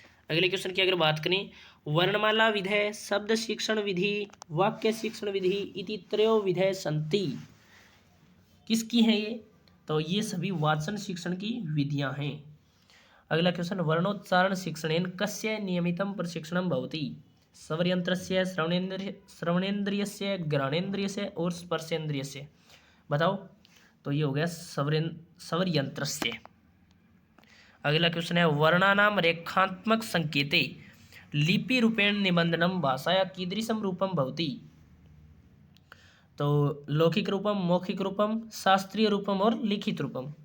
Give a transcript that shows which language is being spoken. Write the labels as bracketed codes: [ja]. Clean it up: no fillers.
[hi] अगले क्वेश्चन की अगर बात करें, [sa] वर्णमाला विधेय, शब्द शिक्षण विधि, वाक्य शिक्षण विधि इति त्रयो विधेय सन्ति। [hi] किसकी है ये? तो ये सभी वाचन शिक्षण की विधियां हैं। अगला क्वेश्चन, [sa] वर्णोच्चारण शिक्षणेन कस्य नियमितं प्रशिक्षणं भवति। स्वरयंत्रस्य, श्रवणेन्द्रियस्य, घ्राणेन्द्रियस्य और स्पर्शेन्द्रियस्य। [hi] बताओ। तो ये हो गया [sa] स्वरयंत्रस्य। [hi] अगला क्वेश्चन है, [sa] वर्णानाम रेखात्मक संकेते लिपि रूपेण निबंधनम भाषाया कीदृशम रूपम भवति। तो लौकिक रूपम, मौखिक रूपम, शास्त्रीय रूपम और लिखित रूपम।